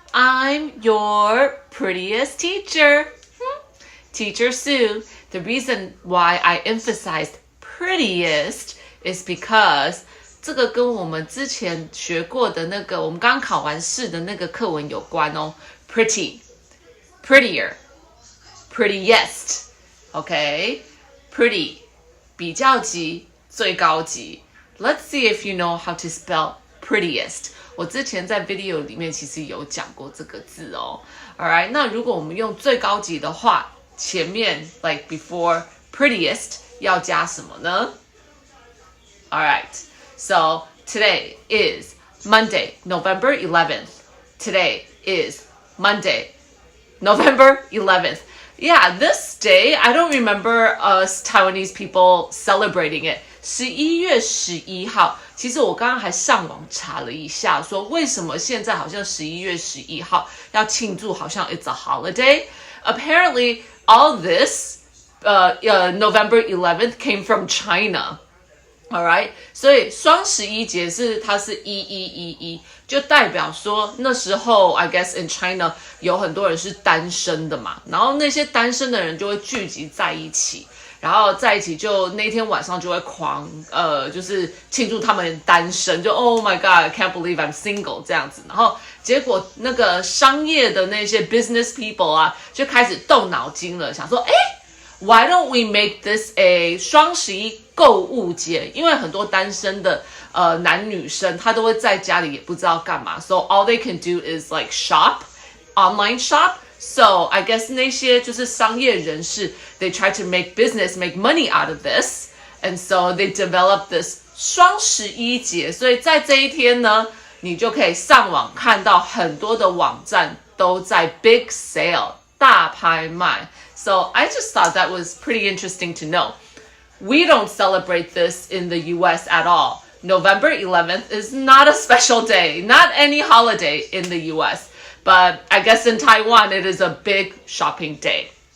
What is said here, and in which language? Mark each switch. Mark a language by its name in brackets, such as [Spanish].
[English] I'm your prettiest teacher. Teacher Sue. The reason why I emphasized prettiest is because [Chinese] 这个跟我们之前学过的那个我们刚考完试的那个课文有关哦。 [English] Pretty, prettier, prettiest. Okay? [Chinese] Pretty, 比较级，最高级。 [English] Let's see if you know how to spell prettiest. [Chinese] 我之前在 video 里面其实有讲过这个字哦。 Alright, 那如果我们用最高级的话，前面 [English] like before prettiest [Chinese] 要加什么呢？ [English] Alright, so today is Monday, November 11th. Today is Monday, November 11th. Yeah, this day, I don't remember us Taiwanese people celebrating it. [Chinese] 11月11号，其实我刚刚还上网查了一下，说为什么现在好像11月11号要庆祝，好像 [English] it's a holiday. Apparently, all this November 11th came from China. [Chinese] Alright, 所以双十一节它是1111，就代表说那时候 [English] I guess in China [Chinese] 有很多人是单身的嘛，然后那些单身的人就会聚集在一起，然后在一起就那天晚上就会就是庆祝他们单身，就 [English] Oh my God, I can't believe I'm single [Chinese] 这样子，然后结果那个商业的那些 [English] business people [Chinese] 啊，就开始动脑筋了，想说 [English] Why don't we make this a [Chinese] 双十一购物节？因为很多单身的男女生，他都会在家里也不知道干嘛 ， [English] so all they can do is like shop, online shop. So I guess [Chinese] 那些就是商业人士 [English] they try to make business, make money out of this, and so they develop this 双十一节。 [Chinese] 所以在这一天呢，你就可以上网看到很多的网站都在 [English] big sale [Chinese] 大拍卖。 [English] So I just thought that was pretty interesting to know. We don't celebrate this in the US at all. November 11th is not a special day, not any holiday in the US. But I guess in Taiwan, it is a big shopping day.